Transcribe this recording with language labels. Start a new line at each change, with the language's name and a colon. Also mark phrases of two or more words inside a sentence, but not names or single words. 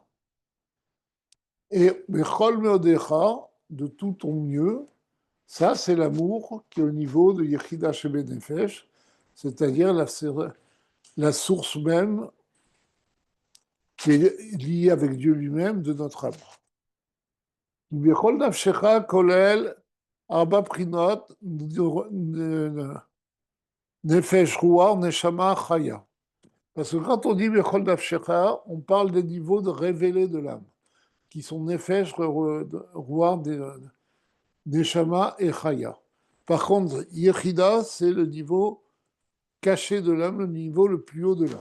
Hebrew: Et בכל מאודך,
French: de tout ton mieux, ça c'est l'amour qui est au niveau de
Hebrew: יחידה שבנפש,
French: c'est-à-dire la source même qui est liée avec Dieu lui-même de notre âme.
Hebrew: בכל נפשך כולל ארבע בחינות נפש רוח נשמה חיה.
French: Parce que quand on dit
Hebrew: בכל נפשך,
French: on parle des niveaux de révélés de l'âme, qui sont
Hebrew: נפש, רוח, נשמה
French: et Chaya. Par contre, Yechida, c'est le niveau caché de l'âme, le niveau le plus haut de l'âme.